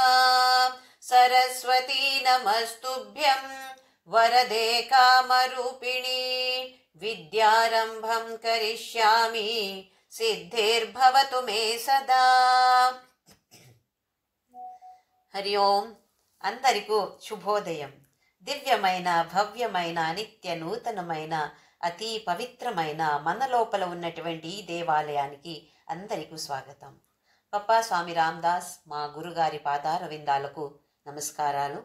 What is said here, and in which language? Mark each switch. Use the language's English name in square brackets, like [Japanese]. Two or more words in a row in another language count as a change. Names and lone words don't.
[Sanskrit] सरस्वती नमस्तुभ्यं वरदे कामरूपिणी विद्यारम्भं करिष्यामि सिद्धिर्भवतु मे सदा। हरि ओं। [Telugu] అందరికీ శుభోదయం. దివ్యమైన భవ్యమైన నిత్య నూతనమైన అతి పవిత్రమైన మన లోపల ఉన్నటువంటి ఈ దేవాలయానికి అందరికీ స్వాగతం. పప్పా స్వామి రామదాస్ మా గురుగారి పాదార విందాలకు నమస్కారాలు.